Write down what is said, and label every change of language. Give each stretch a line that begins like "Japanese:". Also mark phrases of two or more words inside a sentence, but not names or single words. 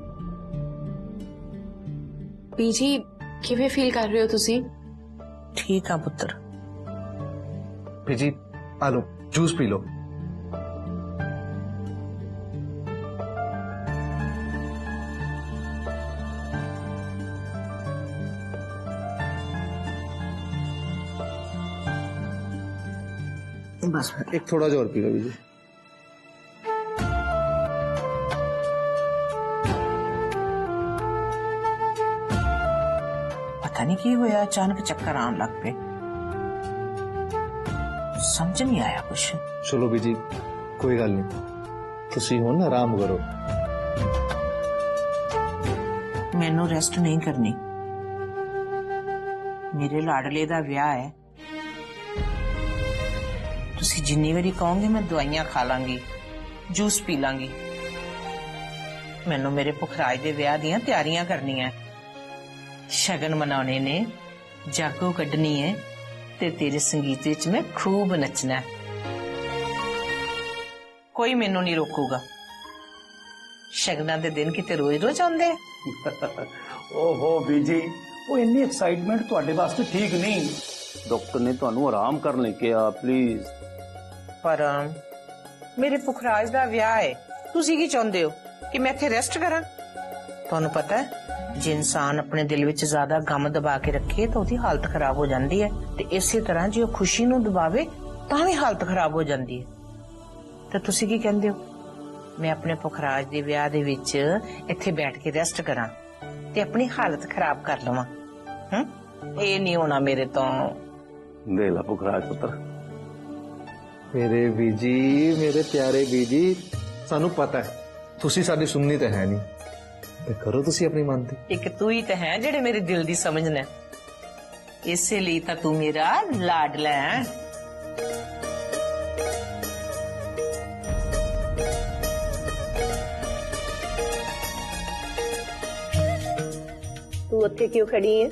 Punjabi: ਬੀਜੀ ਕਿਵੇਂ ਫੀਲ ਕਰ ਰਹੇ ਹੋ ਤੁਸੀਂ?
Hindi: ठीक है पुत्र।
Punjabi: ਬੀਜੀ ਆ ਲਓ ਜੂਸ ਪੀ ਲਓ।
Hindi: बस एक थोड़ा जिहा और पी लो ਬੀਜੀ। पता नहीं
Punjabi: ਕੀ ਹੋਇਆ,
Hindi: अचानक चक्कर आने
Punjabi: ਲੱਗ ਪਏ,
Hindi: समझ नहीं आया कुछ।
Punjabi: ਚਲੋ ਬੀਜੀ ਕੋਈ ਗੱਲ ਨਹੀਂ, ਤੁਸੀਂ ਹੁਣ ਆਰਾਮ ਕਰੋ। ਮੈਨੂੰ ਰੈਸਟ ਨਹੀਂ ਕਰਨੀ, ਮੇਰੇ ਲਾਡਲੇ ਦਾ ਵਿਆਹ ਹੈ। ਤੁਸੀਂ ਜਿੰਨੀ ਬਾਰੀ ਕਹੋਗੇ ਮੈਂ ਦਵਾਈਆਂ ਖਾ ਲਾਂਗੀ, ਜੂਸ ਪੀ ਲਾਂਗੀ। ਮੈਨੂੰ ਮੇਰੇ ਪੁਖਰਾਜ ਦੇ ਵਿਆਹ ਦੀਆਂ ਤਿਆਰੀਆਂ ਕਰਨੀਆਂ, ਸ਼ਗਨ ਮਨਾਨੇ ਨੇ, ਜਾਗੋ ਕੱਢਣੀ ਹੈ ਤੇ ਤੇਰੇ ਸੰਗੀਤ ਵਿੱਚ ਮੈਂ ਖੂਬ ਨੱਚਣਾ ਹੈ। ਕੋਈ ਮੈਨੂੰ ਨਹੀਂ ਰੋਕੂਗਾ। ਸ਼ਗਨਾਂ ਦੇ ਦਿਨ ਕਿਤੇ ਰੋਜ਼ ਰੋਜ਼ ਆਂਦੇ। ਓਹੋ ਬੀਜੀ, ਵੋ ਇੰਨੀ ਐਕਸਾਈਟਮੈਂਟ ਤੁਹਾਡੇ ਵਾਸਤੇ ਠੀਕ ਨਹੀਂ। ਡਾਕਟਰ ਨੇ ਤੁਹਾਨੂੰ ਆਰਾਮ ਕਰਨ ਲਈ ਕਿਹਾ, ਪਲੀਜ਼। ਪਰ ਮੇਰੇ ਪੁਖਰਾਜ ਦਾ ਵਿਆਹ ਹੈ, ਤੁਸੀ ਕੀ ਚਾਹਤੇ ਹੋ ਕਿ ਮੈਂ ਇੱਥੇ ਰੈਸਟ ਕਰਾਂ? ਤੁਹਾਨੂੰ ਪਤਾ ਹੈ ਜੇ ਇਨਸਾਨ ਆਪਣੇ ਦਿਲ ਵਿੱਚ ਜ਼ਿਆਦਾ ਗ਼ਮ ਦਬਾ ਕੇ ਰੱਖੇ
Hindi: तो उसकी हालत खराब हो जाती है,
Punjabi: ਤੇ ਇਸੀ ਤਰ੍ਹਾਂ ਜੇ ਖੁਸ਼ੀ ਨੂੰ ਦਬਾਵੇ ਤਾਂ ਭੀ
Hindi: हालत खराब हो जाती है।
Punjabi: ਤੋ ਤੁਸੀ ਕੀ ਕਹਿੰਦੇ ਹੋ ਮੈਂ ਆਪਣੇ ਪੁਖਰਾਜ ਦੇ ਵਿਆਹ ਦੇ ਵਿੱਚ ਇੱਥੇ ਬੈਠ ਕੇ ਰੈਸਟ ਕਰਾਂ ਤੇ ਆਪਣੀ ਹਾਲਤ ਖ਼ਰਾਬ ਕਰ ਲਵਾਂ? ਯੇ ਨਹੀਂ ਹੋਣਾ ਮੇਰੇ ਤੋਂ। ਦੇ ਲਾ ਪੁਖਰਾਜ ਪੁੱਤਰ। ਮੇਰੇ ਬੀਜੀ, ਮੇਰੇ ਪਿਆਰੇ ਬੀਜੀ, ਸਾਨੂੰ ਪਤਾ ਹੈ ਤੁਸੀਂ ਸਾਡੀ ਸੁਣਨੀ ਤਾਂ ਹੈ ਨਹੀਂ, ਤੇ ਕਰੋ ਤੁਸੀਂ ਆਪਣੀ ਮਨ ਦੀ। ਏਕ ਤੂੰ ਹੀ ਤੋ ਹੈ ਜਿਹੜੇ ਮੇਰੇ ਦਿਲ ਦੀ ਸਮਝਣਾ, ਇਸਲਈ ਤੋ ਤੂੰ ਮੇਰਾ ਲਾਡਲਾ ਹੈ। ਤੂੰ ਉੱਥੇ ਕਿਉਂ ਖੜ੍ਹੀ ਹੈ?